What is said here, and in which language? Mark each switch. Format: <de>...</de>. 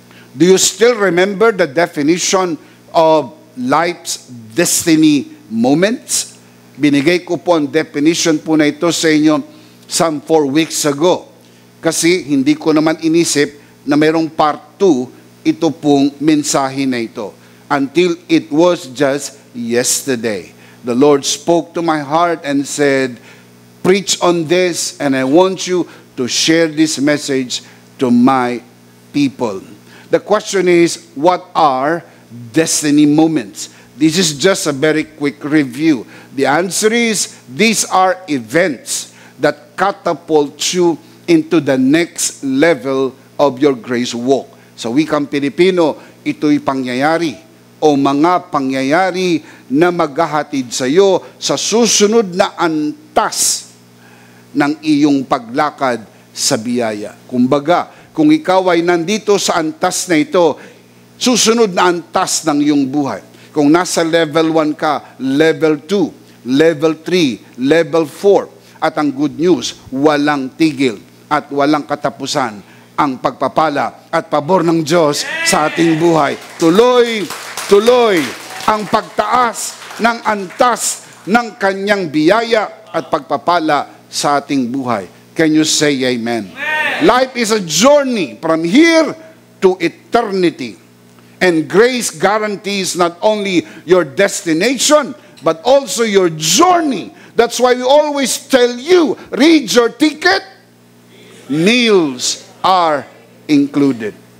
<en>Do you still remember the definition of life's destiny moments?</en> <tl>Binigay ko po ang definition po na ito sa inyo</tl> <en>some 4 weeks ago.</en> <tl>Kasi hindi ko naman inisip na mayroong part 2 ito pong mensahe na ito.</tl> <en>Until it was just yesterday. The Lord spoke to my heart and said, preach on this, and I want you to share this message to my people. The question is, what are destiny moments? This is just a very quick review. The answer is, these are events that catapult you into the next level of your grace walk.</en> <tl>Sa wikang Pilipino, ito'y pangyayari o mga pangyayari na maghahatid sa iyo sa susunod na antas ng iyong paglakad sa biyaya. Kumbaga, kung ikaw ay nandito sa antas na ito, susunod na antas ng iyong buhay. Kung nasa level 1 ka, level 2, level 3, level 4. At ang good news, walang tigil at walang katapusan ang pagpapala at pabor ng Diyos sa ating buhay. Tuloy ang pagtaas ng antas ng kanyang biyaya at pagpapala sa ating buhay.</tl> <en>Can you say amen? Life is a journey from here to eternity. And grace guarantees not only your destination, but also your journey. That's why we always tell you, read your ticket, meals are included.</en>